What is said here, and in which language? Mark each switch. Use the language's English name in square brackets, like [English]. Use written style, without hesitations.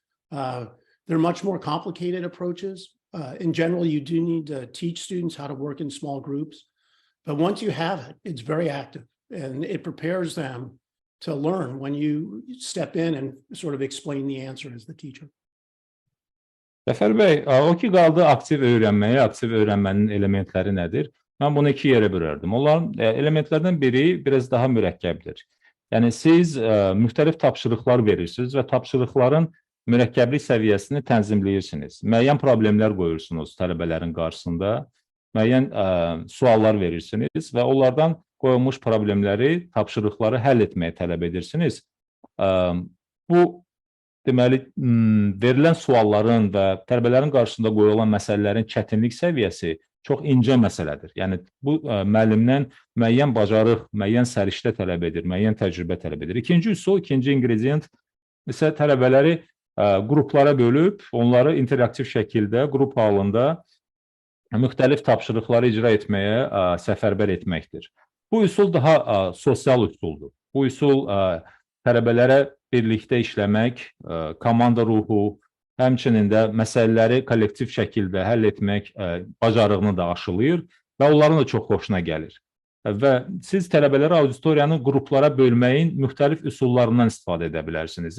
[English] They're much more complicated approaches. In general, you do need to teach students how to work in small groups, but once you have it, it's very active, and it prepares them to learn when you step in and sort of explain the answer as the teacher. [Azerbaijani] Cəfər bəy, o ki qaldı aktiv öyrənməyə, aktiv öyrənmənin elementləri nədir? Mən bunu iki yerə bölərdim. Onların elementlərdən biri biraz daha mürəkkəbdir. Yəni siz müxtəlif tapşırıqlar verirsiniz və tapşırıqların mürəkkəblik səviyyəsini tənzimləyirsiniz. Müəyyən problemlər qoyursunuz tələbələrin qarşısında, müəyyən suallar verirsiniz və onlardan qoyulmuş problemləri, tapşırıqları həll etməyə tələb edirsiniz. Bu, deməli, verilən sualların və tələbələrin qarşısında qoyulan məsələlərin çətinlik səviyyəsi çox incə məsələdir. Yəni, bu müəllimdən müəyyən bacarıq, müəyyən səriştə tələb edir, müəyyən təcrübə tələb edir. İkinci üsul, ikinci ingredient isə tələbələri qruplara bölüb, onları interaktiv şəkildə, qrup halında müxtəlif tapşırıqları icra etməyə səfərbər etməkdir. Bu üsul daha sosial üsuldur. Bu üsul tələbələrə birlikdə işləmək, komanda ruhu, həmçinin də məsələləri kollektiv şəkildə həll etmək bacarığını da aşılayır və onların da çox xoşuna gəlir. və siz tələbələri auditoriyanı qruplara bölməyin müxtəlif üsullarından istifadə edə bilərsiniz.